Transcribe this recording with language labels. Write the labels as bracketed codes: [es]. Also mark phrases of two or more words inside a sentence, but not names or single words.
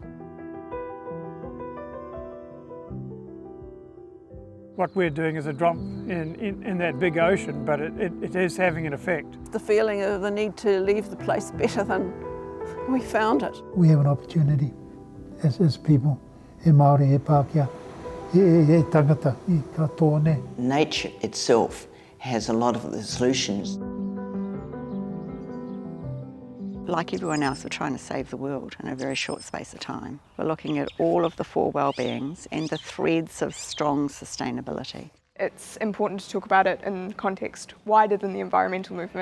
[en] What we're doing is a drop in that big ocean, but it is having an effect. The feeling of the need to leave the place better than we found it. We have an opportunity as people, [mi] e Māori, e Pākehā, e tangata, e katoa. [en] Nature itself has a lot of the solutions. Like everyone else, we're trying to save the world in a very short space of time. We're looking at all of the four well-beings and the threads of strong sustainability. It's important to talk about it in context wider than the environmental movement.